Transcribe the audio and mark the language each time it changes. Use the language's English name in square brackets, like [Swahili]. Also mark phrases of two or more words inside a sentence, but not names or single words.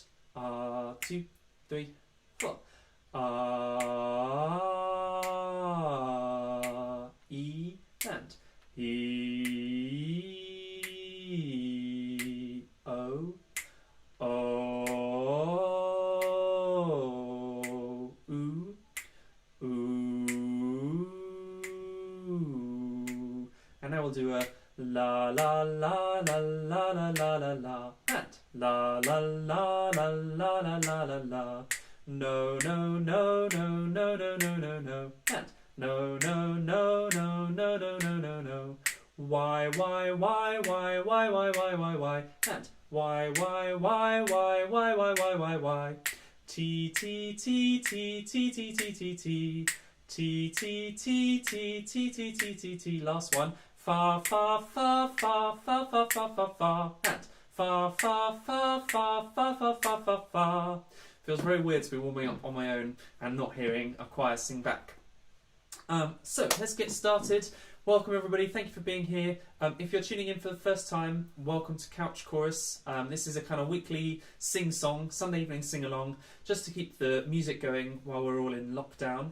[English] 2, 3, 4. E and E, O, O, oo, oo. And now we'll do a la la la la la la la la la, and la la la la la la la la la. No no no no no no no no no, and no no no no no no no no no. Why and why. T t t t t t t t t t t t t t t t. Last one. Fa fa fa fa fa fa fa fa fa, and fa fa fa fa fa fa fa fa fa. Feels very weird to be warming up on my own and not hearing a choir sing back. So let's get started. Welcome everybody, thank you for being here. If you're tuning in for the first time, welcome to Couch Chorus. This is a kind of weekly sing-song, Sunday evening sing-along, just to keep the music going while we're all in lockdown.